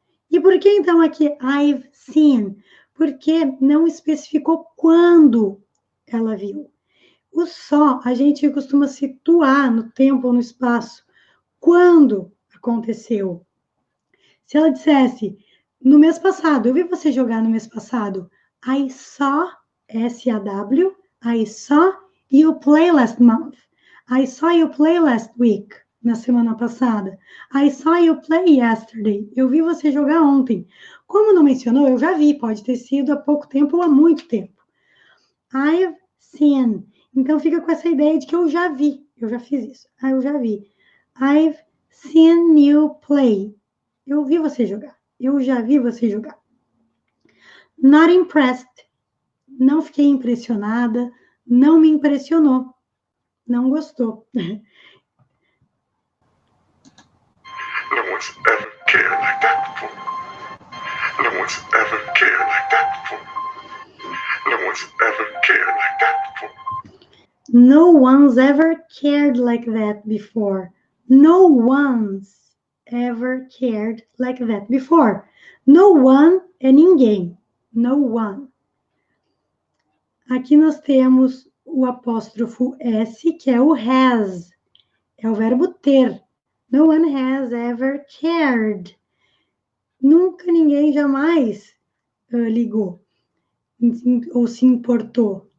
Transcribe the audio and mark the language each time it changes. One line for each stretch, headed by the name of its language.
Portuguese: E por que então aqui
English: I've seen?
Portuguese: Porque não especificou quando ela viu. O só a gente costuma situar no tempo ou no espaço. Quando aconteceu? Se ela dissesse no mês passado, eu vi você jogar no mês passado.
English: I saw, S-A-W, I saw you play last month. I saw you play last week,
Portuguese: na semana passada.
English: I saw you play yesterday.
Portuguese: Eu vi você jogar ontem. Como não mencionou, eu já vi. Pode ter sido há pouco tempo ou há muito tempo.
English: I've seen.
Portuguese: Então, fica com essa ideia de que eu já vi. Eu já fiz isso. Eu já vi.
English: I've seen you play.
Portuguese: Eu vi você jogar. Eu já vi você jogar.
English: Not impressed.
Portuguese: Não fiquei impressionada. Não me impressionou. Não gostou.
English: No one's ever cared like that before. No one's ever cared like that before. No one's ever cared like that before. No one's ever cared like that before. No one's ever cared like that before.
Portuguese: No one é ninguém. No one. Aqui nós temos o apóstrofo S, que é o has. É o verbo ter.
English: No one has ever cared.
Portuguese: Nunca ninguém jamais ligou ou se importou.